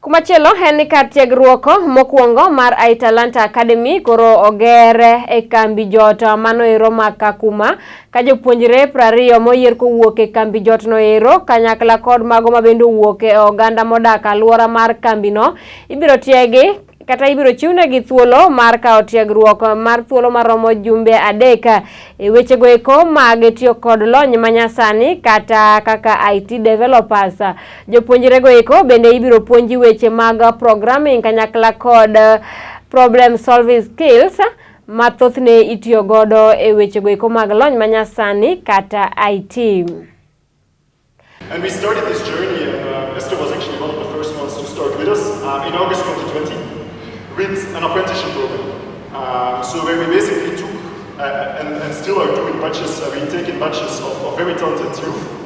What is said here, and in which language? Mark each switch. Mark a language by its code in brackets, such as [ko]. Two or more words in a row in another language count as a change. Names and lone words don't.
[luo] Kumachielo en ni kar tiegruok mokuongo mar Italanta Academy koro oger e kambi jot manoero ma Kakuma ka jopuonjre 20 moyier kowuok e kambi jot noero kanyakla kod mago mabende wuok e oganda modak aluora mar kambino ibiro tiegi kata ibiro chiwnegi thuolo mar kao tiegruok mar thuolo maromo jumbe 3 e wechego eko mag tiyo kod lony manyasani kata kaka [en] IT developers. [luo] Jopuonjrego eko bende ibiro puonji weche mag programming kanyakla kod [en] problem solving skills [luo] mathothne itiyo godo e wechego eko mag lony manyasani kata IT. [en] And we started this journey, and Esther was actually one of the first ones to start with us in August 2020 with an apprenticeship program. So where we basically took and still are doing batches, we're taking batches of very talented youth.